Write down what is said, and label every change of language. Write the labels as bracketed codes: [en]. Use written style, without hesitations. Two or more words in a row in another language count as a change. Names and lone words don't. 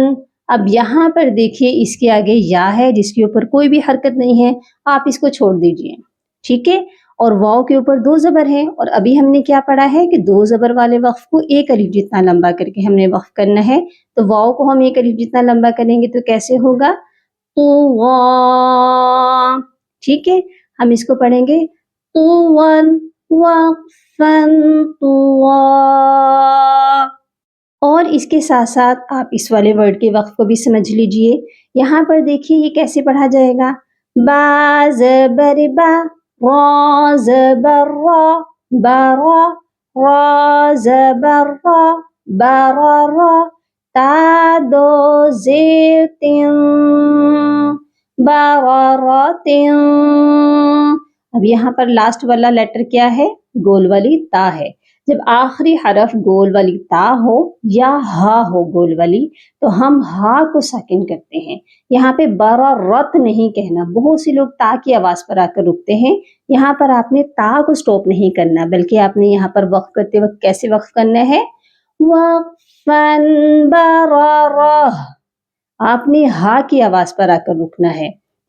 [ur] اب یہاں پر دیکھیے اس کے آگے یا ہے جس کے اوپر کوئی بھی حرکت نہیں ہے، آپ اس کو چھوڑ دیجئے، ٹھیک ہے، اور واو کے اوپر دو زبر ہیں، اور ابھی ہم نے کیا پڑھا ہے کہ دو زبر والے وقف کو ایک الف جتنا لمبا کر کے ہم نے وقف کرنا ہے، تو واو کو ہم ایک الف جتنا لمبا کریں گے تو کیسے ہوگا، طوا، ٹھیک ہے۔ ہم اس کو پڑھیں گے طوًا وقفاً طوا۔ اور اس کے ساتھ ساتھ آپ اس والے ورڈ کے وقف کو بھی سمجھ لیجئے۔ یہاں پر دیکھیے یہ کیسے پڑھا جائے گا، با زبر با، را زبر را، برا، را زبر را، برا، تا دو زیر تن، برارتن۔ اب یہاں پر لاسٹ والا لیٹر کیا ہے، گول والی تا ہے۔ جب آخری حرف گول والی تا ہو یا ہا ہو گول والی تو ہم ہا کو ساکن کرتے ہیں۔ یہاں پہ برارت نہیں کہنا، بہت سے لوگ تا کی آواز پر آ کر رکتے ہیں، یہاں پر آپ نے تا کو سٹاپ نہیں کرنا، بلکہ آپ نے یہاں پر وقف کرتے وقت کیسے وقف کرنا ہے، وقفاً برارہ، آپ نے ہا کی آواز پر آ کر رکنا ہے۔